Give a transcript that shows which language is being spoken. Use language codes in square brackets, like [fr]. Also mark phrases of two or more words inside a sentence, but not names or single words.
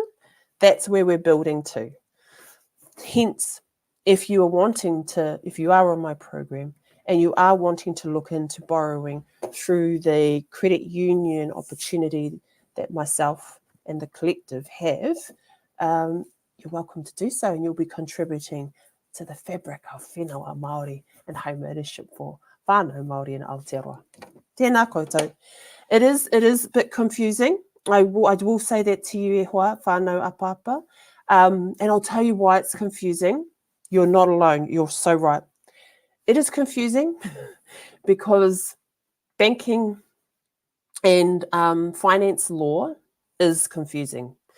[en] That's where we're building to. Hence, if you are on my program and you are wanting to look into borrowing through the credit union opportunity that myself and the collective have, you're welcome to do so, and you'll be contributing to the fabric of [mi] whenua Māori [en] and home ownership for [mi] whānau Māori [en] and Aotearoa. [mi] Tēnā koutou. [en] It is a bit confusing. I will say that to you, [mi] Ehua, whānau apapa. [en] And I'll tell you why it's confusing. You're not alone. You're so right. It is confusing because banking and finance law is confusing.